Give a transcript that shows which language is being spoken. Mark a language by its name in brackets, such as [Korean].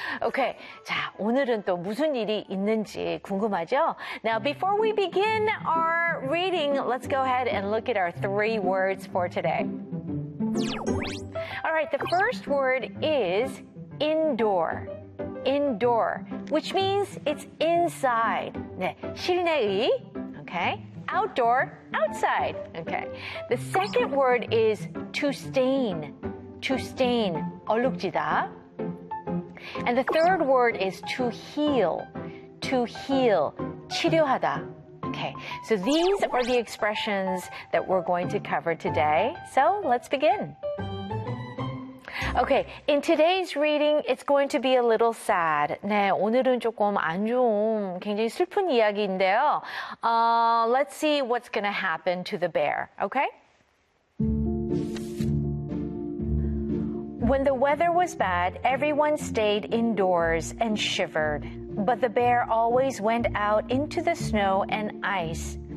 [Korean] Okay, 자, 오늘은 또 무슨 일이 있는지 궁금하죠? [English] Now, before we begin our reading, let's go ahead and look at our three words for today. All right, the first word is indoor. Indoor, which means it's inside. [Korean] 네, 실내의, [English] okay? Outdoor, outside, okay? The second word is to stain, [Korean] 얼룩지다. [English] And the third word is to heal, [Korean] 치료하다. [English] Okay, so these are the expressions that we're going to cover today. So let's begin. Okay, in today's reading, it's going to be a little sad. [Korean] 네, 오늘은 조금 안 좋은, 굉장히 슬픈 이야기인데요. [English] Let's see what's going to happen to the bear, okay? When the weather was bad, everyone stayed indoors and shivered. But the bear always went out into the snow and ice.